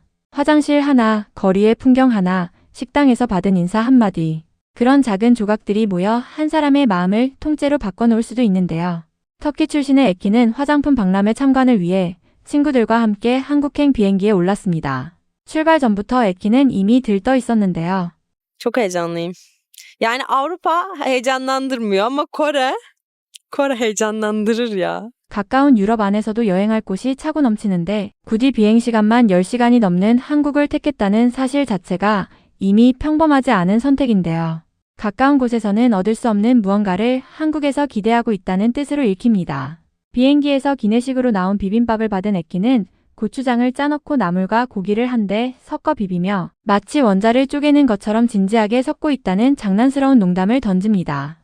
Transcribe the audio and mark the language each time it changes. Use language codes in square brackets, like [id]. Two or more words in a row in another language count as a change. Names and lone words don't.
[ko] 화장실 하나, 거리의 풍경 하나, 식당에서 받은 인사 한마디. 그런 작은 조각들이 모여 한 사람의 마음을 통째로 바꿔놓을 수도 있는데요. 터키 출신의 에키는 화장품 박람회 참관을 위해 친구들과 함께 한국행 비행기에 올랐습니다. 출발 전부터 에키는 이미 들떠 있었는데요. [tr] Çok heyecanlıyım. Yani Avrupa heyecanlandırmıyor ama Kore heyecanlandırır ya. [ko] 가까운 유럽 안에서도 여행할 곳이 차고 넘치는데 굳이 비행시간만 10시간이 넘는 한국을 택했다는 사실 자체가 이미 평범하지 않은 선택인데요. 가까운 곳에서는 얻을 수 없는 무언가를 한국에서 기대하고 있다는 뜻으로 읽힙니다. 비행기에서 기내식으로 나온 비빔밥을 받은 에키는 고추장을 짜놓고 나물과 고기를 한데 섞어 비비며 마치 원자를 쪼개는 것처럼 진지하게 섞고 있다는 장난스러운 농담을 던집니다.